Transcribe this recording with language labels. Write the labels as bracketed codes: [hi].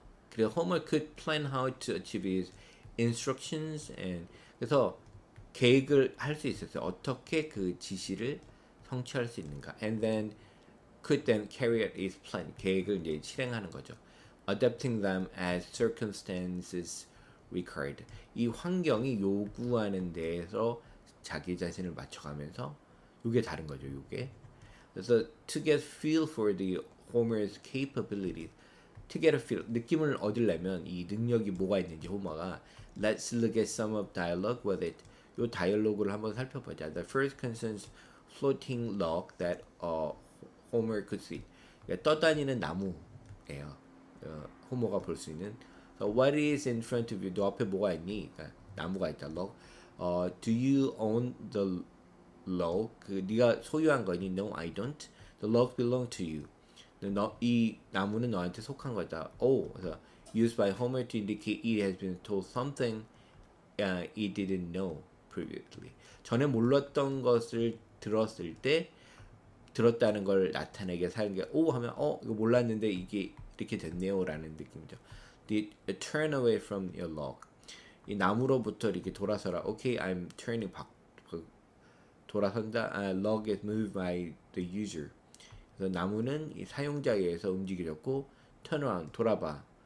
[en] 그래서 Homer could plan how to achieve his instructions and [ko] 그래서 계획을 할 수 있었어요. 어떻게 그 지시를 성취할 수 있는가. [en] And then could then carry out his plan. [ko] 계획을 이제 실행하는 거죠. [en] Adapting them as circumstances required. [ko] 이 환경이 요구하는 데에서 자기 자신을 맞춰가면서 요게 다른 거죠. 요게. [en] 그래서 to get feel for the Homer's capabilities. to get a feel [ko] 느낌을 얻으려면 이 능력이 뭐가 있는지 호머가 [en] let's look at some of dialogue with it. [ko] 요 다이얼로그를 한번 살펴보자. [en] The first concerns floating log that Homer could see. [ko] 그러니까 떠다니는 나무예요. 호머가 볼 수 있는. [en] So what is in front of you? [ko] 너 앞에 뭐가 있니? 그러니까 나무가 있다. log. [en] Do you own the log? [ko] 그 네가 소유한 거니? [en] No, I don't. The log belong to you. [ko] 이 나무는 너한테 속한 거다. [en] 그래서 used by Homer to indicate it has been told something it didn't know previously. [ko] 전에 몰랐던 것을 들었을 때 들었다는 걸 나타내게 사용한 게 하면 이거 몰랐는데 이게 이렇게 됐네요라는 느낌이죠. [en] The turn away from your log. [ko] 이 나무로부터 이렇게 돌아서라. [en] Okay, I'm turning [ko] 돌아선다. [en] Log is moved by the user. [ko] 그래서 나무는 이 사용자에 의해서 움직여졌고 [en] turn around [ko] 돌아봐.